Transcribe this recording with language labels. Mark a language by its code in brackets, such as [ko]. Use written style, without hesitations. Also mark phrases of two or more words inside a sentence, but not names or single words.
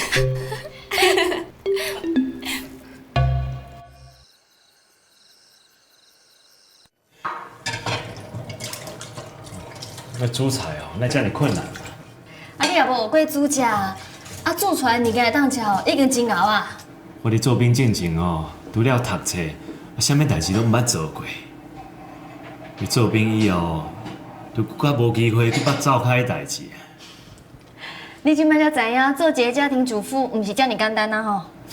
[nan] 那煮菜哦，那叫你困难。啊，你也无学过煮食，啊，煮出来物件会当吃哦，已经真熬啊。我伫做兵进前哦，除了读册，啥物代志都毋捌做过。伫做兵以后，就更无机会去捌走开的代志。你即摆才知影，做一个家庭主妇，毋是遮尔简单啊吼。